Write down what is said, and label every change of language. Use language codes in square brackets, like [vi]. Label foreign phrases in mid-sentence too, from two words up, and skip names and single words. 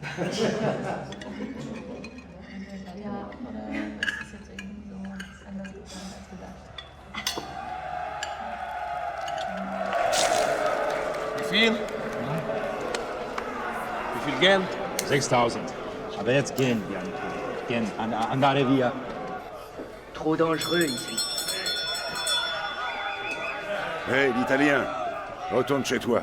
[de] Ja, oder ist das jetzt irgendwie so anders geplant als gedacht? Wie viel? Wie viel gehen? 6.000. Aber jetzt gehen wir. Gehen. [it] Andare via. [fr] Trop dangereux ici. Hey, l'Italien, retourne chez toi.